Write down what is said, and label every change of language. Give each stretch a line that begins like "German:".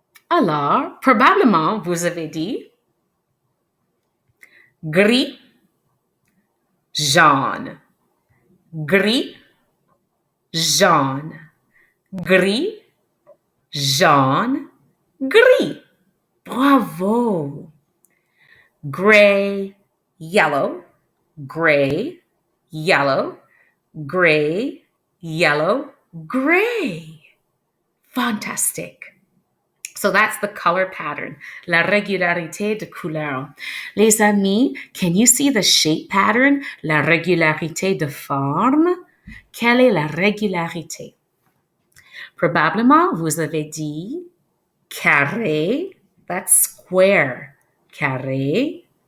French: Alors, probablement, vous avez dit gris, jaune, gris, jaune, gris, jaune, gris. Bravo!
English: Gray, yellow, gray, yellow, gray, yellow, gray. Fantastic. So that's the color pattern,
French: la régularité de couleur. Les amis,
English: can you see the shape pattern,
French: la régularité de forme? Quelle est la régularité? Probablement, vous avez dit carré,
English: that's square,
French: carré.